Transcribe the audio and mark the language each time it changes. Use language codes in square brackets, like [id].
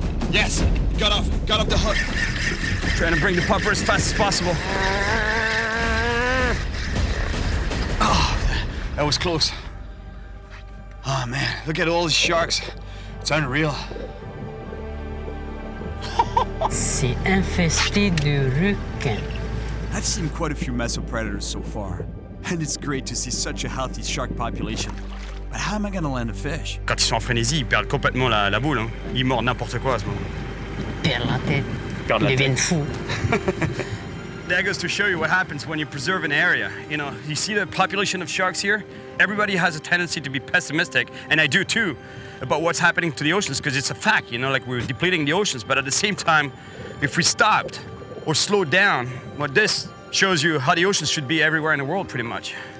[en] Yes, got off the hook. Trying to bring the popper as fast as possible. Oh, that was close. Oh man, look at all these sharks. It's unreal. [fr] C'est infesté de requins. [en] I've seen quite a few mesopredators so far, and it's great to see such a healthy shark population. But how am I gonna land a fish? [fr] Quand ils sont en frénésie, ils perdent complètement la boule. Hein. Ils mordent n'importe quoi à ce moment. Ils perdent la tête. Ils deviennent fous. [en] That goes to show you what happens when you preserve an area. You know, you see the population of sharks here? Everybody has a tendency to be pessimistic, and I do too, about what's happening to the oceans, because it's a fact, you know, like we're depleting the oceans. But at the same time, if we stopped or slowed down, well, this shows you how the oceans should be everywhere in the world, pretty much.